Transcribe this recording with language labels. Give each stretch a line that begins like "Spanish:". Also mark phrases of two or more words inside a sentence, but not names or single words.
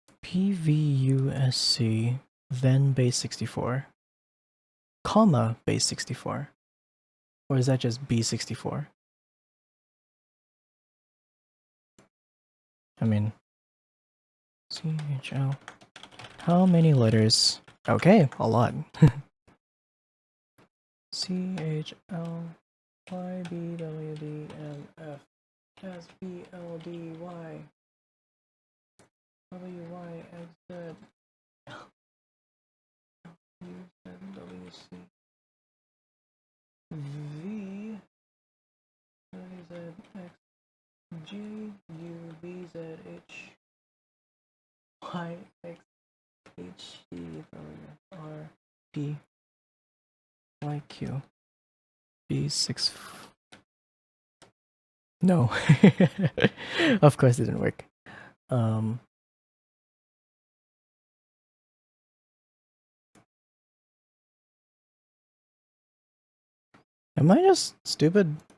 English: PVUSC, then base 64, comma base 64. Or is that just B64? I mean, CHL. How many letters? Okay, a lot. CHL YBWDMF SBLDY WYXZ UZWC V ZX JUBZH YXHDWRP YQ B6. No. Of course it didn't work. Am I just stupid?